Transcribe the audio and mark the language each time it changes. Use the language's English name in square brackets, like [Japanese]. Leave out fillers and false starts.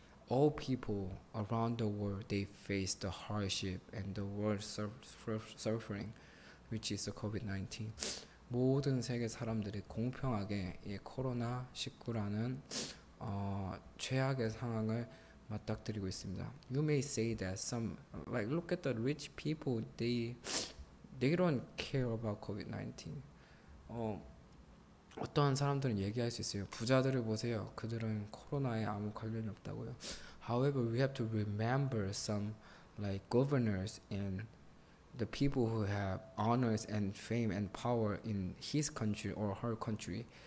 [English] All people around the world, they face the hardship and the world suffering, which is the COVID-19. [Korean] 모든 세계 사람들이 공평하게 이 코로나19라는 최악의 상황을 맞닥뜨리고 있습니다. [English] You may say that some, like look at the rich people, they don't care about COVID-19. [Korean] 어떠한 사람들은 얘기할 수 있어요. 부자들을 보세요. 그들은 코로나에 아무 관련이 없다고요. [English] However, we have to remember some like governors and the people who have honors and fame and power in his country or her country.